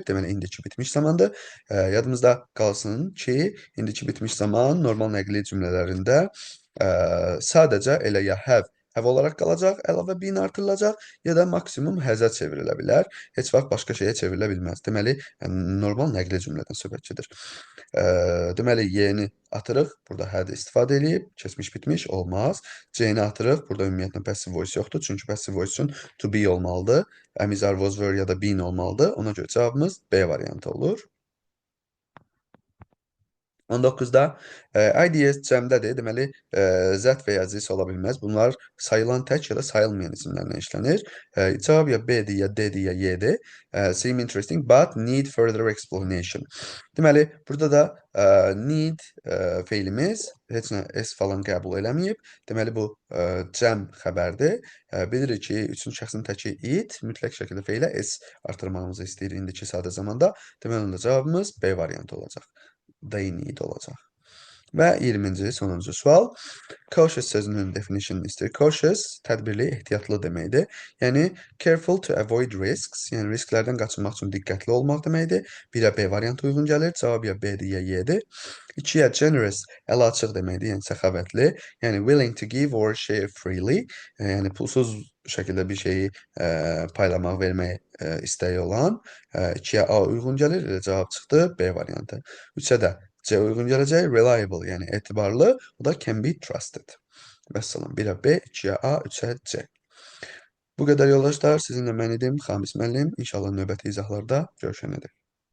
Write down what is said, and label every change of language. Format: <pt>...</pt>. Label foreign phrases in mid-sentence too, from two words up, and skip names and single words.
<az>Deməli, indiki bitmiş zamandır. Yadımızda qalsın ki, indiki bitmiş zaman normal nəqli cümlələrində sadəcə elə ya have olaraq qalacaq, əlavə bin artırılacaq, ya da maksimum həzə çevrilə bilər. Heç vaxt başqa şeyə çevrilə bilməz. Deməli, normal nəqli cümlədən söhbət gedir. Deməli, Y-ni atırıq. Burada had istifadə edib. Keçmiş bitmiş olmaz. C-ni atırıq. Burada ümumiyyətlə</az> <en>passive voice</en> <az>yoxdur. Çünki</az> <en>passive voice</en> <az>üçün</az> <en>to be</en> <az>olmalıdır.</az> <en>Am, is, are, was, were</en> <az>ya da been olmalıdır. Ona görə cavabımız B variantı olur. 19-da IDS cəmdədir. Deməli, zət və ya zis ola bilməz. Bunlar sayılan tək ya da sayılmayan isimlərlə işlənir. Cavab ya B-dir, ya D-dir, ya Y-dir.</az> <en>Seem interesting, but need further explanation.</en> <az>Deməli, burada da need feilimiz heç nə S falan qəbul eləməyib. Deməli, bu cəm xəbərdir. Bilirik ki, üçüncü şəxsin təki it mütləq şəkildə feilə S artırmağımızı istəyir indiki sadə zamanda. Deməli, onda cavabımız B variantı olacaq.</az> <en>They need</en> <az>olacaq. Və 20-ci, sonuncu sual. Cautious sözünün definitionını istəyir. Cautious, tədbirli, ehtiyatlı deməkdir. Yəni,</az> <en>careful to avoid risks,</en> <az>yəni risklərdən qaçınmaq üçün diqqətli olmaq deməkdir. 1-ə B variantı uyğun gəlir. Cavab ya B-dir, ya Y-dir. 2-yə generous, ələ açıq deməkdir, yəni səxavətli. Yəni,</az> <en>willing to give or share freely,</en> <az>yəni pulsuz şəkildə bir şeyi paylamaq, vermək istəyi olan. 2-yə A uyğun gəlir, elə cavab çıxdı, B variantı. 3-ə də C uyğun gələcək, reliable, yəni etibarlı, o da</az> <en>can be trusted.</en> <az>Vəssalam, 1-ə B, 2-yə A, 3-ə C. Bu qədər yoldaşlar, sizinlə mən idim, Xamis müəllim. İnşallah növbəti izahlarda görüşənədək.</az>